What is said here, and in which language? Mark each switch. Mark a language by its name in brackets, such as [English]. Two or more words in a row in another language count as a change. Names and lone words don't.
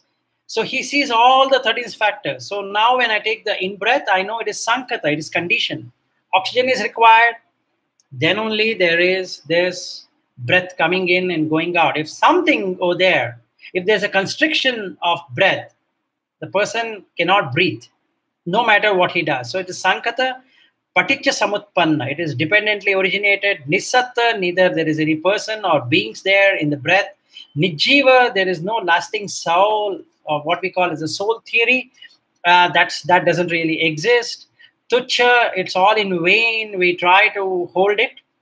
[English] So he sees all the 13 factors. So now when I take the in-breath, I know it is Sankata, it is condition. Oxygen is required. Then only there's breath coming in and going out. If something over there, if there's a constriction of breath, the person cannot breathe, no matter what he does. So it is Sankata. [Pali] Paticca samutpanna, [English] it is dependently originated. Nisatta, neither there is any person or beings there in the breath. Nijjiva, there is no lasting soul, or what we call as a soul theory. That doesn't really exist. Tuchcha, it's all in vain. We try to hold it.